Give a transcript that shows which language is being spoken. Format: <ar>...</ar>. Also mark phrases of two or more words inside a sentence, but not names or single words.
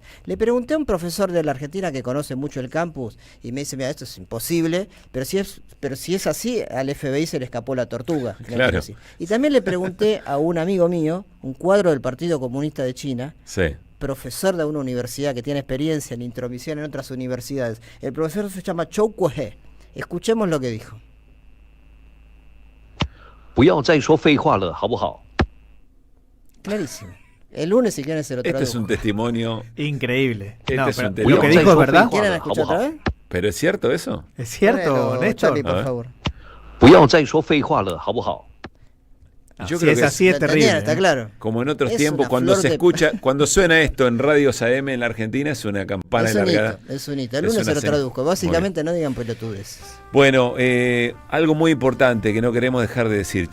<es>Le pregunté a un profesor de la Argentina que conoce mucho el campus y me dice, mira, esto es imposible, pero si es así, al FBI se le escapó la tortuga. Claro. Y también le pregunté a un amigo mío, un cuadro del Partido Comunista de China, sí, profesor de una universidad que tiene experiencia en intromisión en otras universidades. El profesor se llama Chou Kuo-he. Escuchemos lo que dijo.</es> <zh>不要再说废话了，好不好？</zh> <es>Clarísimo. El lunes, si quieren, se lo traduzco. Este es un testimonio increíble. Lo que dijo es verdad. ¿Quieren escuchar otra vez? ¿Pero es cierto eso? ¿Es cierto, Néstor? Charlie, por favor.</es> <zh>不要再说废话了，好不好？</zh> <es>Yo creo que así es terrible. Está claro. Como en otros tiempos, cuando se escucha, cuando suena esto en radios AM en la Argentina, es una campana largada. Es un hito. El lunes se lo traduzco. Básicamente no digan pelotudes. Bueno, algo muy importante que no queremos dejar de decir.</es>